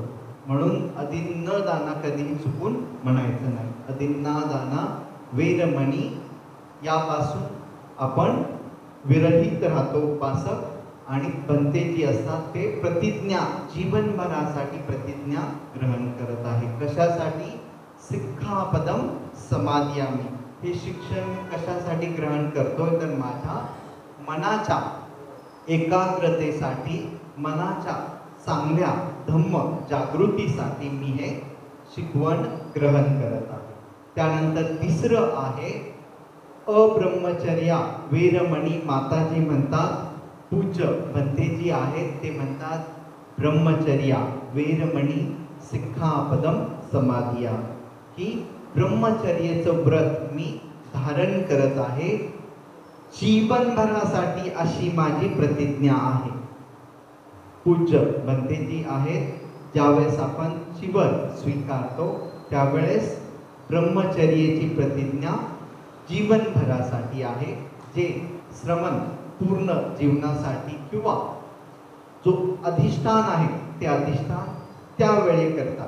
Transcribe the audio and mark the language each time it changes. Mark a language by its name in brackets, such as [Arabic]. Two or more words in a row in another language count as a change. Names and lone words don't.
[Marathi] म्हणून अधिन्नादाना कधीही चुकून म्हणायचं नाही. [Pali] अधिन्नादाना वेरमणी, [Marathi] यापासून आपण विरहित राहतो उपासक. आणि भंतेजी असतात ते प्रतिज्ञा, जीवनभरासाठी प्रतिज्ञा ग्रहण करत आहे. कशासाठी? [Pali] सिक्खापदम समाधियामि. [Marathi] हे शिक्षण कशासाठी ग्रहण करतोय? तर माझ्या मनाच्या एकाग्रतेसाठी, मनाच्या चांगल्या धम्म जागृतीसाठी मी हे शिकवण ग्रहण करत आहे. त्यानंतर तिसरं आहे [Pali] अब्रह्मचर्या वेरमणी. [Marathi] माताजी म्हणतात, पूज्य भंतेजी आहेत ते म्हणतात [Pali] ब्रह्मचर्या वेरमणी सिक्खापदम समाधिया, [Marathi] की ब्रह्मचर्याचं व्रत मी धारण करत आहे. जीवनभरासाठी अशी माझी प्रतिज्ञा आहे. पूज्य बंतेजी आहेत, ज्यावेळेस आपण जीवन स्वीकारतो त्यावेळेस ब्रह्मचर्याची प्रतिज्ञा जीवनभरासाठी आहे, जे श्रवण पूर्ण जीवनासाठी किंवा जो अधिष्ठान आहे ते अधिष्ठान त्यावेळी करतात.